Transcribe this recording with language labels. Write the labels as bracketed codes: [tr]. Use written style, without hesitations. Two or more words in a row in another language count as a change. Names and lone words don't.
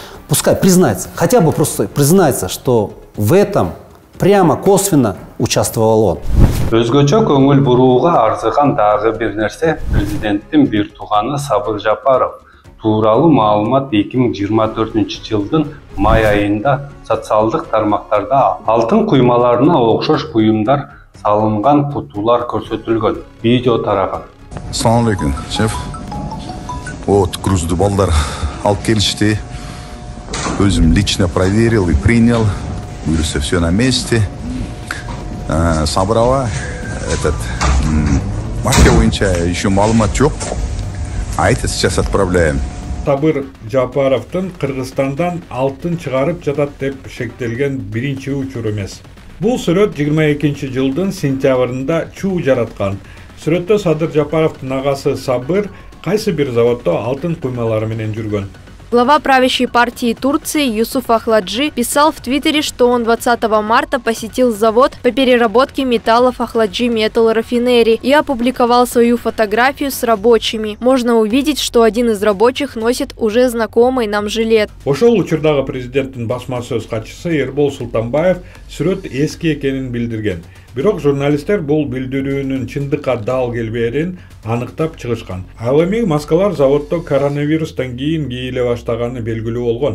[ru] Пускай признается, хотя бы просто признается, что в этом прямо косвенно участвовал он. [ky] Өзгөчө көңүл бурууга арзыган дагы бир нерсе президенттин бир тууганы Сабыр Жапаров тууралуу маалымат 2024 жылдын май айында социалдык тармактарда алтын куймаларына окшош буюмдар салынган кутулар көрсөтүлгөн, видео тараган. [ar] السلام عليكم, шеф. [ky] Вот грузду балдар алып келишти. [ru] Өзүм лично проверил и принял. Буюрса все на месте. [ky] Сабырова марка боюнча еще маалымат жок. [ru] А это сейчас отправляем. [ky] Сабыр Жапаровдун Кыргызстандан алтын чыгарып жатат деп шектелген биринчи учур эмес. Бул сүрөт 22 жылдын сентябрында чуу жараткан. Сүрөттө Садыр Жапаровдун агасы Сабыр кайсы бир заводдо алтын куймалары менен жүргөн. [ru] Глава правящей партии Турции Юсуф Ахладжи писал в Твиттере, что он 20 марта посетил завод по переработке металлов Ахладжи Метал Рафинери и опубликовал свою фотографию с рабочими. Можно увидеть, что один из рабочих носит уже знакомый нам жилет. [ky] Ошол учурдагы президенттин басма сөз катчысы Эрбол Султанбаев сүрөт эски экенин билдирген. Бирок журналисттер бул билдирүүнүн чындыкка дал келбээрин аныктап чыгышкан. Ал эми маскалар заводдо коронавирустан кийин кийиле баштаганы белгилүү болгон.